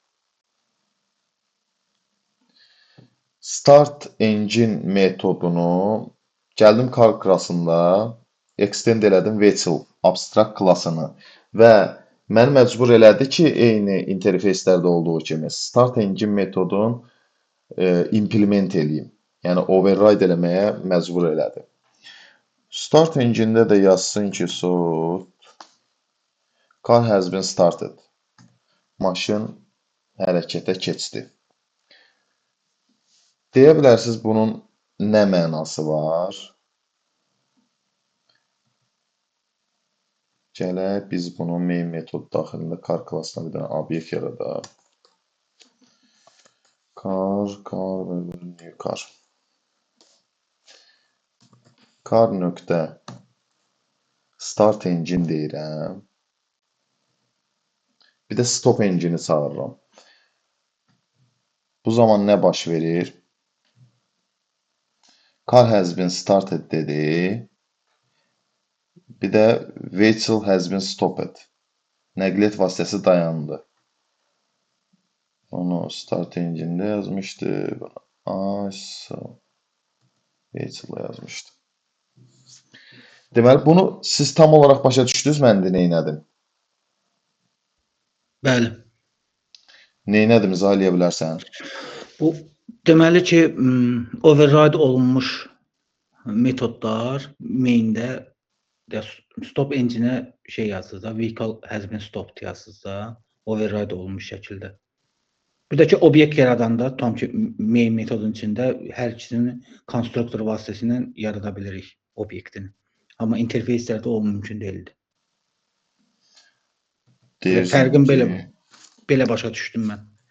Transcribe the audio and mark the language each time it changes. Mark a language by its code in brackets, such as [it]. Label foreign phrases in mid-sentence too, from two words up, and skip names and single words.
[en] Start engine [az] metodunu gəldim car klassında extend elədim vehicle abstrakt klassını və məni məcbur elədi ki, eyni interfeyslərdə olduğu kimi [en] start engine [az] metodun implement eləyim. Yəni override eləməyə məcbur elədi. [en] Start engine-də [az] də yazsın ki, [en] car has been started. [az] Maşın hərəkətə keçdi. Deyə bilərsiniz bunun nə mənası var? Gələk biz bunu main metod daxilində car klassına bir dənə obyekt yaradaq. [en] Car və new car. [az] Car nöqtə [en] start engine [az] deyirəm. Bir də [en] stop engine-i [az] çağırıram. Bu zaman nə baş verir? [en] Car has been started dedi. [az] Bir də [en] vehicle has been stopped. [az] Nəqliyyat vasitəsi dayandı. Onu [en] start engine-də [az] yazmışdı. Vehicle-da yazmışdı. Deməli, bunu siz tam olaraq başa düşdünüz, mən də neynədim? Bəli. Neynədim, izah eləyə bilərsən? Bu deməli ki, override olunmuş metodlar main-də [en] stop engine-ə [az] şey yazsınız da, [en] vehicle has been stopped [az] yazsınız da, override olunmuş şəkildə. Bir də ki, obyekt yaradanda tam ki, main metodun içində hər ikisini konstruktor vasitəsilə yarada bilirik obyektini. Amma interfeyslərdə o mümkün deyildi. Fərqin belə başa düşdüm mən.